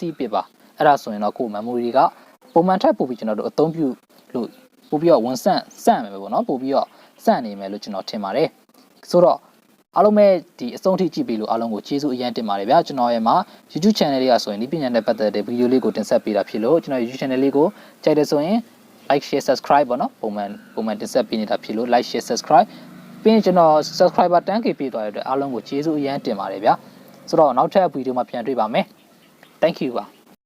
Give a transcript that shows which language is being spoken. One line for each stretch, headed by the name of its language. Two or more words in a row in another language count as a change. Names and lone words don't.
Burmese: ည်းပေးပါအဲ့ဒါဆိုရင်တော့ကိုယ် memory ကပုံမှန်ထပ်ပို့ပြီးကျွန်တော်တို့အသုံးပြုလို့ပို့ပြီးတော့ဝန်ဆန့်မယ်ပေါ့နော်ပို့ပြီးတော့ စန့်နေမယ်လို့ကျွန်တော်ထင်ပါတယ်ဆိုတော့အားလုံးပဲဒီအဆုံးထိကြည့်ပြီးလို့အားလုံးကိုကျေးဇူးအရင်တင်ပါတယ်ဗျာကျွန်တော်ရဲ့မှာ
English: YouTube channel
Burmese: လေးကဆိုရင်ဒီပညာနဲ့ပတ်သက်တဲ့ဗီဒီယိုလေးကိုတင်ဆက်ပေးတာဖြစ်လို့ကျွန်တော်
English: YouTube channel
Burmese: လေးကိုကြိုက်တယ်ဆိုရင်
English: like share subscribe
Burmese: ပေါ့နော်ပုံမှန်တင်ဆက်ပေးနေတာဖြစ်လို့
English: like share subscribe
Burmese: ပြီးရင်ကျွန်တော် subscriber 10k ပြည့်သွားတဲ့အတွက်အားလုံးကိုကျေးဇူးအရင်တင်ပါတယ်ဗျာဆိုတော့နောက်ထပ်ဗီဒီယိုမှာပြန်တွေ့ပါမယ်
English: thank you
Burmese: ပါ